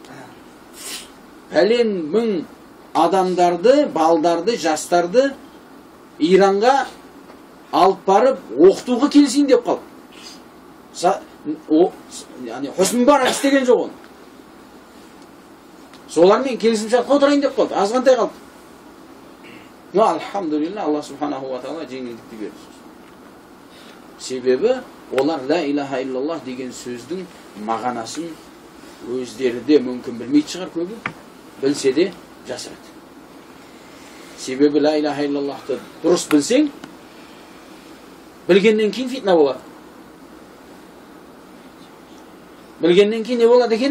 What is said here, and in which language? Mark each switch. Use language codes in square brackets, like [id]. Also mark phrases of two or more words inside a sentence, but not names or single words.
[kk] Пәлен 1000 адамдарды, балдарды, жастарды Иранға алып барып оқытуға келісейін деп қалды. Хусн Мубарак істеген жоқ оны. Солармен келісім шартқа отырайын деп қалды. Азғантай қалды. Но алхамдулилла, Аллах [ar] سبحانه وتعالى [kk] жеңілдікті берді. Себебі олар [ar] لا إله إلا الله [kk] деген сөздің мағынасын өздері де мүмкін білмейді шығар көбі, білсе де жасырады. Себебі [ar] لا إله إلا الله [kk] дұрыс білсең, білгеннен кейін фитна болады. Білгеннен кейін не болады екен?